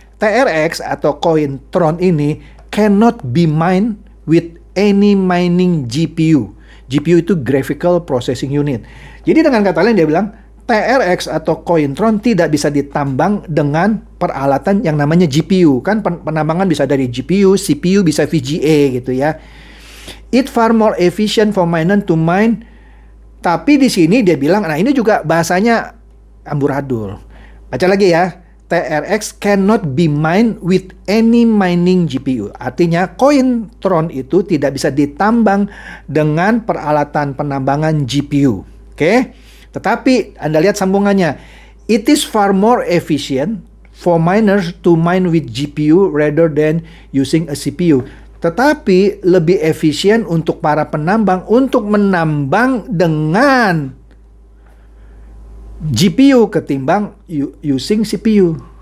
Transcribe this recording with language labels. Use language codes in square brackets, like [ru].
[en] TRX [id] atau koin Tron ini [en] cannot be mined with any mining GPU. [id] GPU itu Graphical Processing Unit. Jadi dengan kata lain dia bilang TRX atau koin Tron tidak bisa ditambang dengan peralatan yang namanya GPU. Kan penambangan bisa dari GPU, CPU bisa VGA gitu ya. [en] It far more efficient for miner to mine. [id] Tapi di sini dia bilang, nah ini juga bahasanya amburadul. Baca lagi ya. [en] TRX cannot be mined with any mining GPU. [id] Artinya koin Tron itu tidak bisa ditambang dengan peralatan penambangan GPU. Oke? Tetapi Anda lihat sambungannya. [en] It is far more efficient for miners to mine with GPU rather than using a CPU. [id] Tetapi lebih efisien untuk para penambang untuk menambang dengan GPU ketimbang [en] using CPU.